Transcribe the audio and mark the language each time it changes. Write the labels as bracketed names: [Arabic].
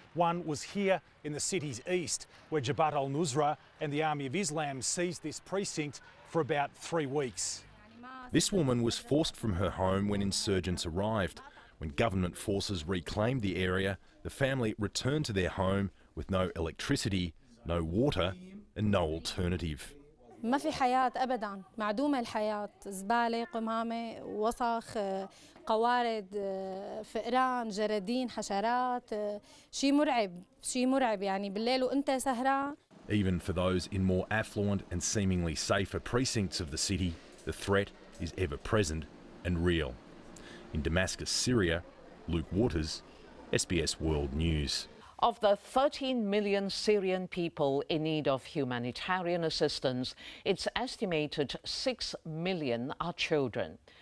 [English] One was here in the city's east, where Jabhat al-Nusra and the Army of Islam seized this precinct for about 3 weeks. This woman was forced from her home when insurgents arrived. When government forces reclaimed the area, the family returned to their home with no electricity, no water and no alternative. [Arabic] ما في حياة أبداً، معدومة الحياة، زبالة، قمامة، وسخ، قوارض، فئران، جرادين، حشرات، شيء مرعب يعني بالليل وأنت سهران. [English] Even for those in more affluent and seemingly safer precincts of the city, the threat is ever present and real. In Damascus, Syria, Luke Waters, SBS World News. Of the 13 million Syrian people in need of humanitarian assistance, it's estimated 6 million are children.